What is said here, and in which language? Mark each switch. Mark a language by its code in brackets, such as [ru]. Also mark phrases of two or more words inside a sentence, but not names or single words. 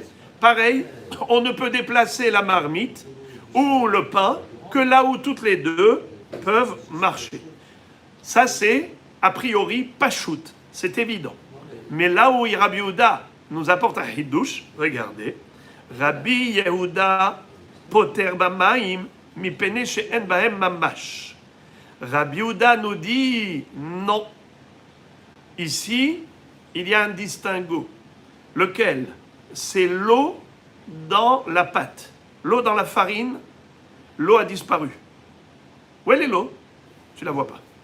[fr] Pareil, on ne peut déplacer la marmite ou le pain que là où toutes les deux peuvent marcher. Ça c'est a priori pachout, c'est évident. Mais là où Rabbi Yehuda nous apporte un hidouche, regardez, [he] רבי יהודה פוטר במים מפני שאין בהם ממש. [fr] Rabbi Yehuda nous dit non. Ici, il y a un distinguo. Lequel? C'est l'eau dans la pâte. L'eau dans la farine, l'eau a disparu. Où est l'eau? Tu ne la vois pas.